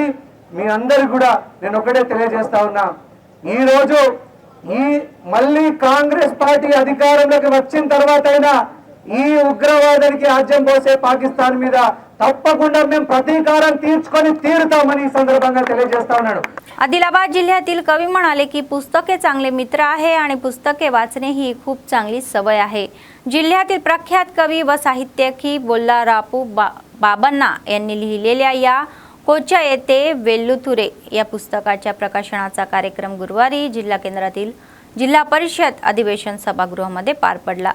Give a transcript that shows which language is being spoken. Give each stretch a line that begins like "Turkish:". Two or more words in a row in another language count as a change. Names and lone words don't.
Telugu: మీ అందరు కూడా నేను ఒకటే తెలియజేస్తా ఉన్నా, ఈ రోజు మళ్ళీ కాంగ్రెస్ పార్టీ అధికారంలోకి వచ్చిన తర్వాత అయినా ఈ ఉగ్రవాదానికి ఆజ్యం పోసే పాకిస్తాన్ మీద तप्पकुंडा మేము ప్రతీకారం తీర్చుకొని తీరుతామని ఈ సందర్భంగా తెలియజేస్తా ఉన్నాను।
Marathi: आदिलाबाद जिल्ह्यातील कवी म्हणाले की पुस्तके चांगले मित्र आहे आणि पुस्तके वाचणे ही खूप चांगली सवय आहे। जिल्ह्यातील प्रख्यात कवी व साहित्यिकी बोल्लारापू बाबण्णा यांनी लिहिलेल्या या कोच्या येते वेल्लुथुरे या पुस्तकाच्या प्रकाशनाचा कार्यक्रम गुरुवारी जिल्हा केंद्रातील जिल्हा परिषद अधिवेशन सभागृहामध्ये पार पडला।